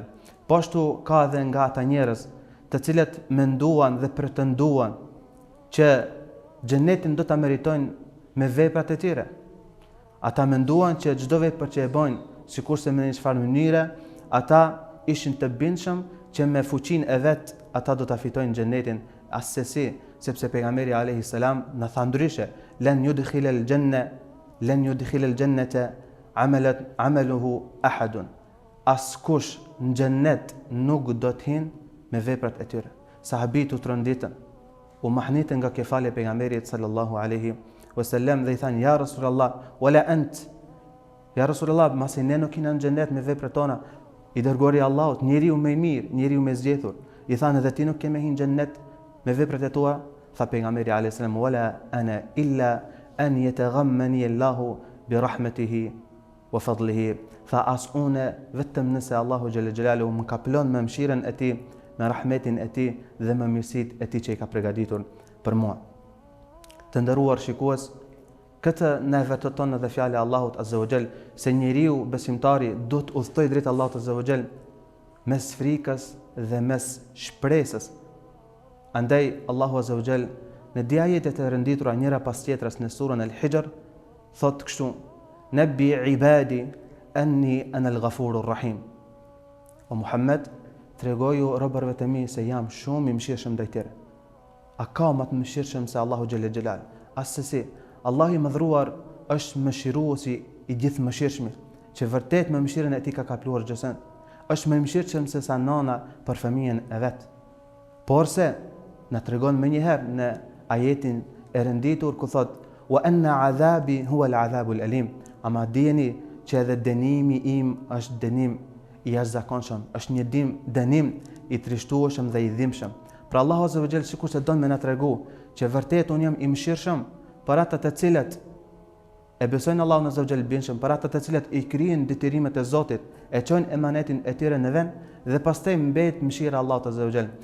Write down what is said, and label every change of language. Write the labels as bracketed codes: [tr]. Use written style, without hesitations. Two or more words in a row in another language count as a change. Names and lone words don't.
[sq] Po ashtu ka edhe nga ata njerëz të cilët menduan dhe pretenduan që xhenetin do ta meritojnë me veprat e tyre. Ata menduan që çdo vepër që e bojnë, sikurse me një çfarë mënyre, ata ishin të bindshëm që me fuqinë e vet ata do ta fitojnë xhenetin asesi, sepse pejgamberi [ar] عليه السلام [sq] na tha ndryshe, [ar] لن يدخل الجنة عمله أحد. [sq] Askush në xhennet nuk do të hinë me veprat e tyre. Sahabit u tronditën, u mahnitën nga kefale pejgamberit [ar] صلى الله عليه وسلم [sq] dhe i thanë, [ar] يا رسول الله، ولا أنت. يا رسول الله, [sq] masi ne nuk kena në xhennet me veprat tona, i dërguari i Allahut, njeriu më i mirë, njeriu më i zgjedhur. I thanë, edhe ti nuk ke me hinë në xhennet me veprat e tua? Tha pejgamberi [ar] عليه السلام، ولا أنا إلا أن يتغمدني الله برحمته وفضله. [sq] Tha, as une vetëm nëse [ar] الله جل جلاله [sq] më kaplon me mëshirën e tij, me rahmetin e tij dhe me mirësitë e tij që i ka përgatitur për mua. Të nderuar shikues, këtë na vërteton edhe fjala e Allahut [ar] عز وجل [sq] se njeriu besimtari do të udhtoj drejt Allahut [ar] عز وجل [sq] mes frikës dhe mes shpresës. Andaj [ar] الله عز وجل [sq] në dy ajete të rënditura njëra pas tjetrës në surën Al-Hijr thotë kështu: [ar] نبئ عبادي أني أنا الغفور الرحيم. [sq] O Muhammed, tregoju robërve të mi se jam shumë i mëshirshëm ndaj tyre. A ka më të mëshirshëm se [ar] الله جل جلاله? [sq] Asesi, Allahu i mëdhruar është mëshiruesi i gjithë mëshirshëm, që vërtet me mëshirën e tij ka kapluar gjësen. Është më i mëshirshëm se sa nana për fëmijën e vet. Por se na tregon më njëherë në ajetin e rënditur ku thot: [ar] وأن عذابي هو العذاب الأليم. [sq] Ama dijeni që edhe dënimi im është dënim i jashtëzakonshëm, është një dënim i trishtueshëm dhe i dhimbshëm. Pra [ar] الله عز وجل [sq] sikur se don me na tregu që vërtet un jam i mëshirshëm për ata të cilët e besojnë Allahun [ar] عز وجل [sq] bindshëm, për ata të cilët i krijnë detyrimet e Zotit, e çojnë emanetin e tyre në vend dhe pastaj mbet mëshira e Allahut [ar] عز وجل.